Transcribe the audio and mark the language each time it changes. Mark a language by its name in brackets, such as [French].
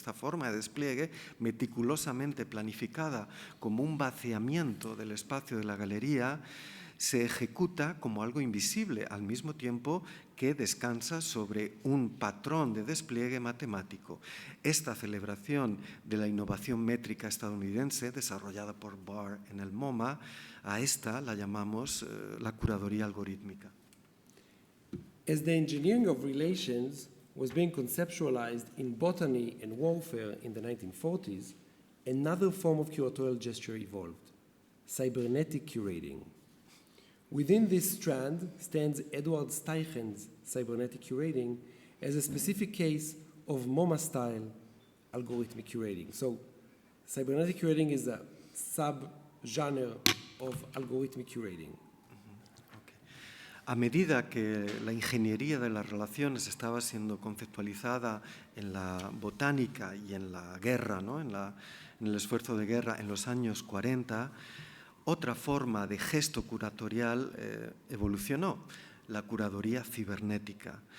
[Spanish] Esta forma de despliegue meticulosamente planificada como un vaciamiento del espacio de la galería se ejecuta como algo invisible, al mismo tiempo que descansa sobre un patrón de despliegue matemático. Esta celebración de la innovación métrica estadounidense, desarrollada por Barr en el MoMA, a esta la llamamos la curaduría algorítmica. [English] As the engineering of relations was being conceptualized in botany and warfare in the 1940s, another form of curatorial gesture evolved: cybernetic curating. Within this strand stands Edward Steichen's cybernetic curating as a specific case of MoMA-style algorithmic curating. So, cybernetic curating is a sub-genre of algorithmic curating. [Spanish] A medida que la ingeniería de las relaciones estaba siendo conceptualizada en la botánica y en la guerra, ¿no?, en el esfuerzo de guerra en los años 40, otra forma de gesto curatorial evolucionó, la curaduría cibernética.